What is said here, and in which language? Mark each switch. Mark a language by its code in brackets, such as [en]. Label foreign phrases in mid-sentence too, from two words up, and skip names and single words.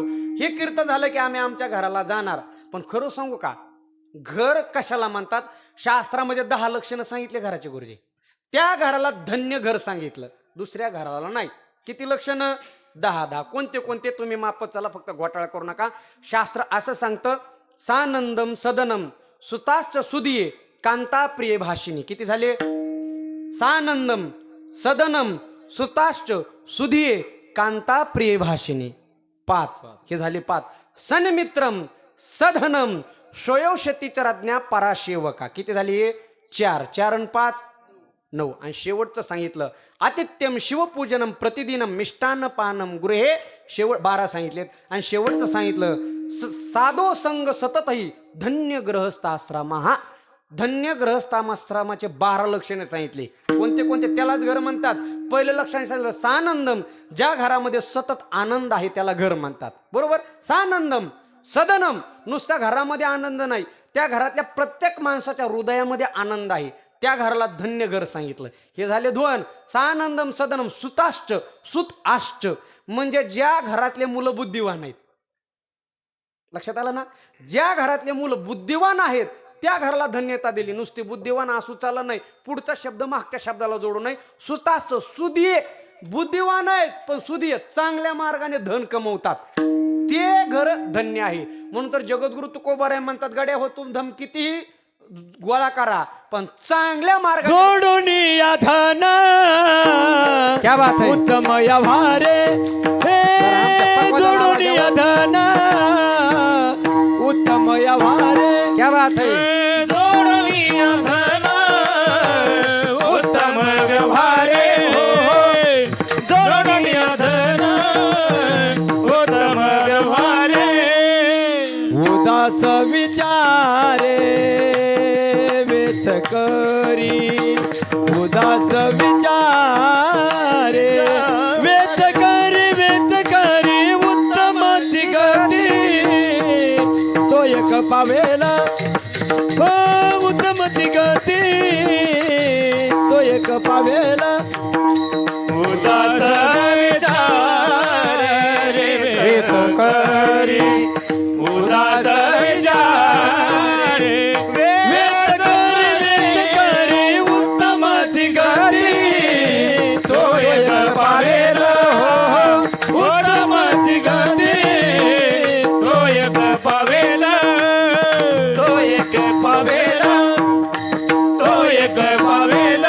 [mr] हे कीर्तन झालं की आम्ही आमच्या घराला जाणार. पण खरं सांगू का, घर कशाला म्हणतात? शास्त्रामध्ये 10 लक्षणं सांगितले घराचे गुरुजी. त्या घराला धन्य घर सांगितलं, दुसऱ्या घराला नाही. किती लक्षणं? 10. कोणते कोणते? तुम्ही मापत चला, फक्त घोटाळा करू नका. शास्त्र असं सांगतं, [sa] सानंदम सदनम सुताश्च सुदिये कांता प्रिय भाषिणी. [mr] किती झाले? [sa] सानंदम सदनम सुताश्च सुधिये कांता प्रिय भाषिणी. [mr] 5. हे झाले 5. [sa] सन्मित्रम सधनम शोयोषतीचराज्ञा पराशेवका. [mr] किती झाली? 4. 4 आणि 5 9. आणि शेवटचं सांगितलं, [sa] आतिथ्यम शिवपूजनम प्रतिदिनम मिष्टान्न पानम गृहे. [mr] शेवट 12 सांगितलेत. आणि शेवटचं सांगितलं, [sa] साधो संग सततही धन्य ग्रहस्थाश्रम. [mr] धन्य ग्रहस्थाश्रमाचे 12 लक्षणे सांगितले. कोणते कोणते? त्यालाच घर म्हणतात. पहिलं लक्षण सांगितलं, सानंदम, ज्या घरामध्ये सतत आनंद आहे त्याला घर म्हणतात. बरोबर? [sa] सानंदम सदनम, [mr] नुसत्या घरामध्ये आनंद नाही, त्या घरातल्या प्रत्येक माणसाच्या हृदयामध्ये आनंद आहे, त्या घराला धन्य घर सांगितलं. हे झाले 2. [sa] सानंदम सदनम सुताश्च सुत आश्च, [mr] म्हणजे ज्या घरातले मुलं बुद्धिवान आहेत. लक्षात आलं ना? ज्या घरातले मुलं बुद्धिवान आहेत त्या घराला धन्यता दिली. नुसती बुद्धिवान असू चालत नाही, पुढचा शब्द मागच्या शब्दाला जोडू नये. [sa] सुताश्च, सुधिये, [mr] बुद्धिवान आहेत पण सुधिये, चांगल्या मार्गाने धन कमवतात, ते घर धन्य आहे. म्हणून तर जगद्गुरु तुकोबाराय म्हणतात, गड्या हो तुम धम कितीही गोळा करा पण चांगल्या मार्गाने जोडून या धन. [hi] क्या बात है? [mr] उत्तम व्यवहारे हे जोडून या धन. उत्तम व्यवहारे. [hi] क्या बात है? [mr] जोडून या धन. उत्तम व्यवहारे जोडून या धन. उत्तम व्यवहारे. उदास विचारे वेच करी. उदास विचारे वेच करी. वेच करी उत्तमाची गती. तो एक पावेला हो उत्तमाची गती. तो एक पावेला. उदास विचारे वेच करी. उदास विचारे वेच करी. वेच करी उत्तमाची गती. तो एक पावेला हो उत्तमाची गती. तो एक पावेला. तो एक पावेला. तो एक पावेला.